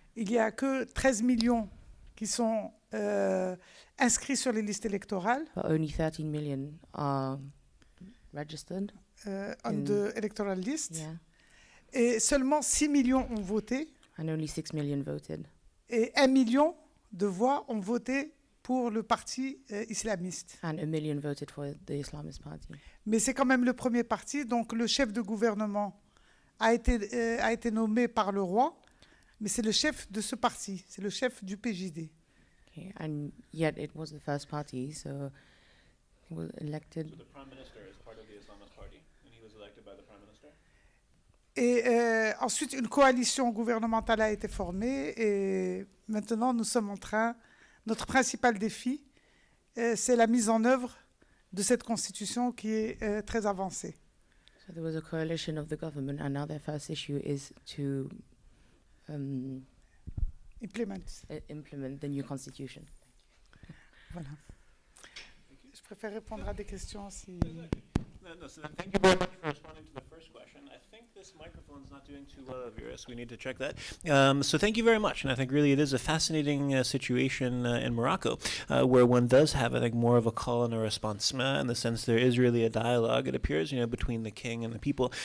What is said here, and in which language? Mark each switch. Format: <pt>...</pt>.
<fr>Il n'y a que 13 millions qui sont inscrits sur les listes électorales,</fr> <en>But only 13 million are registered. on the electoral list, Yeah.</en> <fr>et seulement 6 millions ont voté,</fr> <en>And only 6 million voted.</en> <fr>et 1 million de voix ont voté pour le parti islamiste.</fr> <en>And 1 million voted for the Islamist party.</en> <fr>Mais c'est quand même le premier parti, donc le chef de gouvernement a été nommé par le roi, mais c'est le chef de ce parti, c'est le chef du PJD.</fr> <en>Okay. And yet it was the first party, so he was elected. So the Prime Minister is part of the Islamist Party, and he was elected by the Prime Minister?</en> <fr>Et ensuite, une coalition gouvernementale a été formée, et maintenant nous sommes en train, notre principal défi, c'est la mise en œuvre de cette constitution qui est très avancée.</fr> <en>So there was a coalition of the government, and now their first issue is to implement the new constitution.</en> <fr>Voilà. Je préfère répondre à des questions si...</fr> <en>No, so then thank you very much for responding to the first question. I think this microphone's not doing too well of yours. We need to check that. So thank you very much. And I think really it is a fascinating situation in Morocco where one does have, I think, more of a call and a response in the sense there is really a dialogue, it appears, between the king and the people.</en>